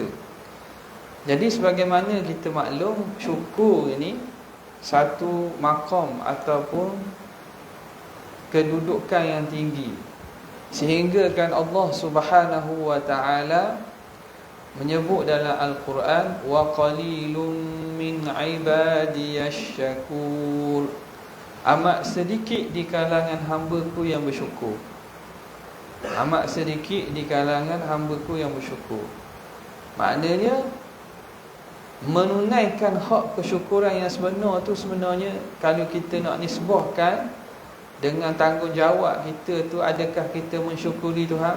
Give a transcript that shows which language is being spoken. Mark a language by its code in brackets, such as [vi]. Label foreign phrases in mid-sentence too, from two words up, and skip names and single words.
[ms] Jadi sebagaimana kita maklum, syukur ini satu maqam ataupun kedudukan yang tinggi, sehingga kan Allah [ar] سبحانه وتعالى [ms] menyebut dalam Al-Quran, [ar] وقليل من عبادي الشكور. [ms] Amat sedikit di kalangan hamba-Ku yang bersyukur. Amat sedikit di kalangan hamba-Ku yang bersyukur. Maknanya menunaikan hak kesyukuran yang sebenar tu, sebenarnya kalau kita nak nisbahkan dengan tanggungjawab kita tu, adakah kita mensyukuri Tuhan?